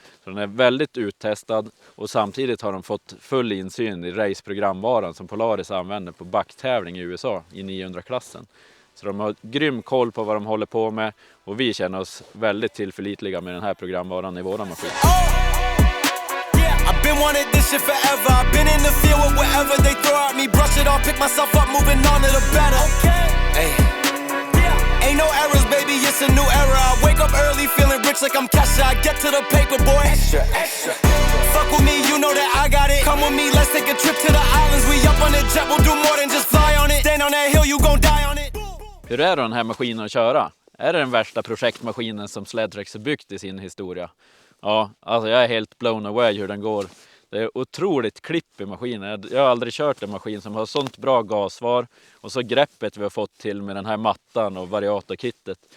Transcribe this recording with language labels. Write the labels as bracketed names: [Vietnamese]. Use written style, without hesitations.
[Swedish] Så den är väldigt uttestad och samtidigt har de fått full insyn i raceprogramvaran som Polaris använder på backtävling i USA i 900-klassen. Så de har grym koll på vad de håller på med och vi känner oss väldigt tillförlitliga med den här programvaran i våra maskin. [English] I've been wanted this shit forever. I've been in the field with whatever they throw at me. Brush it off, pick myself up, moving on to the better. Hey. Ain't no errors, baby, it's a new era. I wake up early, feeling rich like I'm Kesha. I get to the paper, boy. Extra, extra. Fuck with me, you know that I got it. Come with me, let's take a trip to the islands. We up on the jet, we'll do more than just fly on it. Stand on that hill, you gon' die on it. [Swedish] Hur är den här maskinen att köra? Är det den värsta projektmaskinen som Sledtrax har byggt i sin historia? Ja, alltså jag är helt [English] blown away [Swedish] hur den går. Det är otroligt klipp i maskinen. Jag har aldrig kört en maskin som har sånt bra gassvar. Och så greppet vi har fått till med den här mattan och variatorkittet.